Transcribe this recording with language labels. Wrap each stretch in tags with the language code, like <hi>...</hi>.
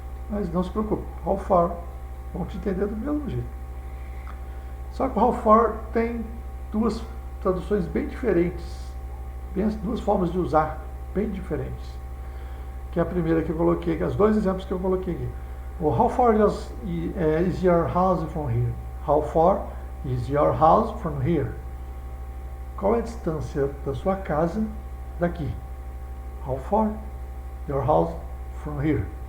<pt>Mas não se preocupe, how far, vão te entender do mesmo jeito. Só que o how far tem duas traduções bem diferentes, duas formas de usar bem diferentes. Que é a primeira que eu coloquei aqui, os dois exemplos que eu coloquei aqui.</pt> <en>O how far is your house from here? How far is your house from here?</en> <pt>Qual é a distância da sua casa daqui?</pt> <en>How far your house from here?</en>